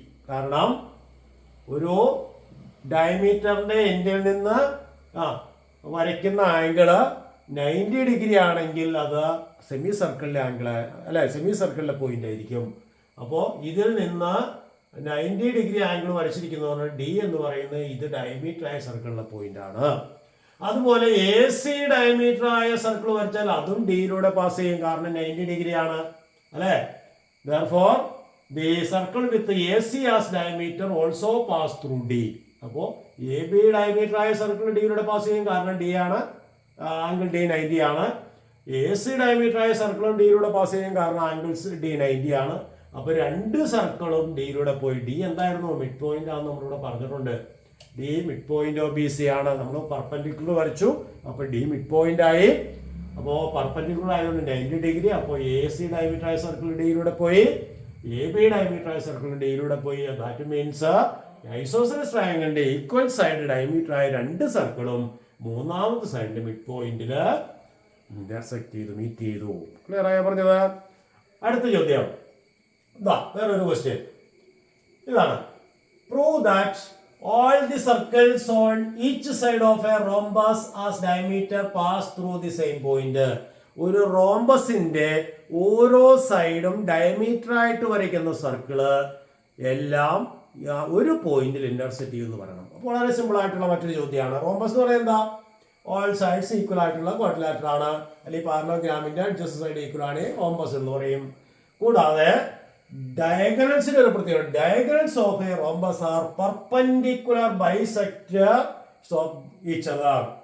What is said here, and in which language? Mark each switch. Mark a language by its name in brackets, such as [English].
[Malayalam] കാരണം ഒരു ഡയമീറ്ററിന്റെ എൻഡിൽ നിന്ന് വരയ്ക്കുന്ന ആംഗിള് 90 ഡിഗ്രി ആണെങ്കിൽ അത് സെമി സർക്കിളിലെ ആംഗിള് അല്ലെ, സെമി സർക്കിളിലെ പോയിന്റ് ആയിരിക്കും. അപ്പോൾ ഇതിൽ നിന്ന് 90 ഡിഗ്രി ആംഗിൾ വരച്ചിരിക്കുന്നതാണ് ഡി എന്ന് പറയുന്നത്. ഇത് ഡയമീറ്റർ ആയ സർക്കിളിലെ പോയിന്റ് ആണ്. അതുപോലെ എ സി ഡയമീറ്റർ ആയ സർക്കിൾ വരച്ചാൽ അതും ഡിയിലൂടെ പാസ് ചെയ്യും. കാരണം 90 ഡിഗ്രി ആണ് അല്ലെ. [English] Therefore, the circle with the AC as diameter also pass through D. [Malayalam] അപ്പോൾ എ ബി ഡയമീറ്റർ ആയ സർക്കിൾ ഡിയിലൂടെ പാസ് ചെയ്യും. കാരണം ഡി ആണ്, ആംഗിൾ ഡി 90 ആണ്. എ സി ഡയമീറ്റർ ആയ സർക്കിളും ഡിയിലൂടെ പാസ് ചെയ്യും. കാരണം ആംഗിൾസ് ഡി 90 ആണ്. അപ്പോൾ രണ്ട് സർക്കിളും ഡിയിലൂടെ പോയി. ഡി എന്തായിരുന്നു? മിഡ് പോയിന്റ് ആണെന്ന് നമ്മളിവിടെ പറഞ്ഞിട്ടുണ്ട്. D mid point of B C ആണ്. നമ്മൾ പെർപെൻഡിക്കുലർ വരച്ചു, അപ്പോൾ ഡി മിഡ് പോയിന്റ് ആയി. അപ്പോൾ പെർപെൻഡിക്കുലർ ആയതുകൊണ്ട് 90 ഡിഗ്രി. അപ്പോൾ എ സി ഡയമീറ്റർ ആയ സർക്കിൾ ഡിയിലൂടെ പോയി, എ ബി ഡയമീറ്റർ ആയ സർക്കിൾ ഡിയിലൂടെ പോയി. [English] that means [Malayalam] ഐസോസെലസ് ട്രയാങ്കിളിന്റെ ഈക്വൽ സൈഡ് ഡയമീറ്റർ ആയ രണ്ട് സർക്കിളും മൂന്നാമത്തെ സൈഡിന്റെ മിഡ് പോയിന്റിൽ ഇന്റർസെക്ട് ചെയ്തു, മീറ്റ് ചെയ്തു. ക്ലിയർ ആയ പറഞ്ഞത്? അടുത്ത ചോദ്യം വേറൊരു ക്വസ്റ്റ്യൻ ഇതാണ്: [English] Prove that all the circles on each side of a rhombus as diameter pass through the same point. [Malayalam] ഒരു റോംബസിന്റെ ഓരോ സൈഡും ഡയമീറ്റർ ആയിട്ട് വരയ്ക്കുന്ന സർക്കിള് എല്ലാം ഒരു പോയിന്റിൽ ഇന്റർസെക്ട് ചെയ്യുമെന്ന് പറയണം. അപ്പോൾ വളരെ സിമ്പിൾ ആയിട്ടുള്ള മറ്റൊരു ചോദ്യമാണ്. റോംബസ് എന്ന് പറയുന്നത് എന്താ? ഓൾ സൈഡ്സ് ഈക്വൽ ആയിട്ടുള്ള ക്വാഡ്രിലാറ്റർ ആണ്. അല്ലെങ്കിൽ പാരലോഗ്രാമിന്റെ അഡ്ജസ്റ്റ് സൈഡ് ഈക്വൽ ആണ് റോംബസ് എന്ന് പറയും. കൂടാതെ ഡയഗണൽസിന്റെ ഒരു പ്രത്യേകത, [English] Diagonals of a rhombus are perpendicular bisectors of each other.